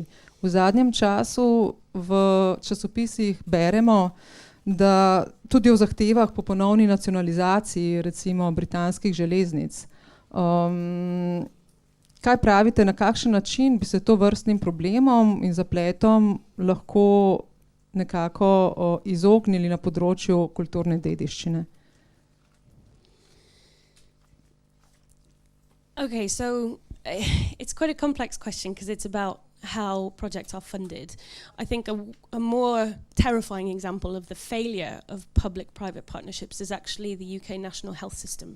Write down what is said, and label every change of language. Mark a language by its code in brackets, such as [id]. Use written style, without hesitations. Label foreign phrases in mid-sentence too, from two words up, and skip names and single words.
[sl] V zadnjem času v časopisih beremo, da tudi o zahtevah po ponovni nacionalizaciji, recimo britanskih železnic. Kaj pravite, na kakšen način bi se to vrstnim problemom in zapletom lahko nekako izognili na področju kulturne dediščine? [en] Okay, so it's quite a complex question because it's about how projects are funded. I think a more terrifying example of the failure of public-private partnerships is actually the UK national health system.